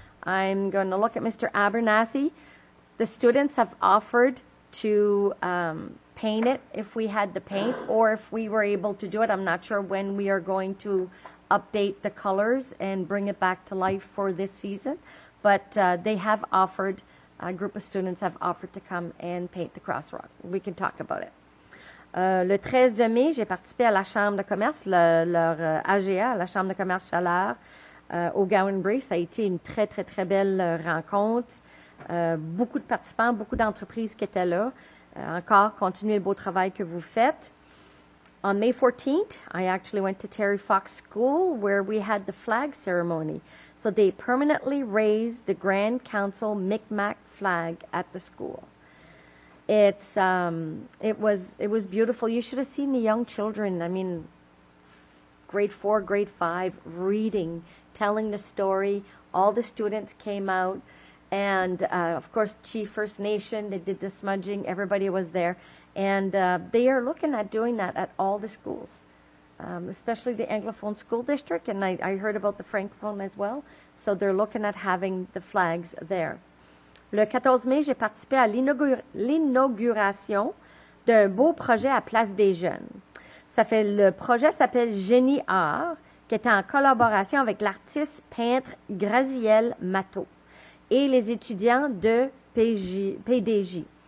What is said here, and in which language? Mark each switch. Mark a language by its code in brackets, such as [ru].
[en] I'm going to look at Mr. Abernathy. The students have offered to paint it if we had the paint, or if we were able to do it. I'm not sure when we are going to update the colors and bring it back to life for this season. But they have offered, a group of students have offered to come and paint the crosswalk. We can talk about it. [fr] Le 13 de mai, j'ai participé à la Chambre de commerce, leur AGA, la Chambre de commerce Chaleur, au Gowan Bray. Ça a été une très, très, très belle rencontre. Beaucoup de participants, beaucoup d'entreprises qui étaient là. Encore, continuez le beau travail que vous faites. [en] On May 14th, I actually went to Terry Fox School where we had the flag ceremony. So they permanently raised the Grand Council Micmac flag at the school. It was beautiful. You should have seen the young children. I mean, grade 4, grade 5, reading, telling the story. All the students came out. And, of course, Chief First Nation, they did the smudging. Everybody was there. And they are looking at doing that at all the schools, especially the Anglophone School District. And I heard about the Francophone as well. So they're looking at having the flags there. [fr] Le 14 mai, j'ai participé à l'inauguration d'un beau projet à Place des Jeunes. Le projet s'appelle Génie Art, qui est en collaboration avec l'artiste peintre Graziel Matteau et les étudiants de PDJ.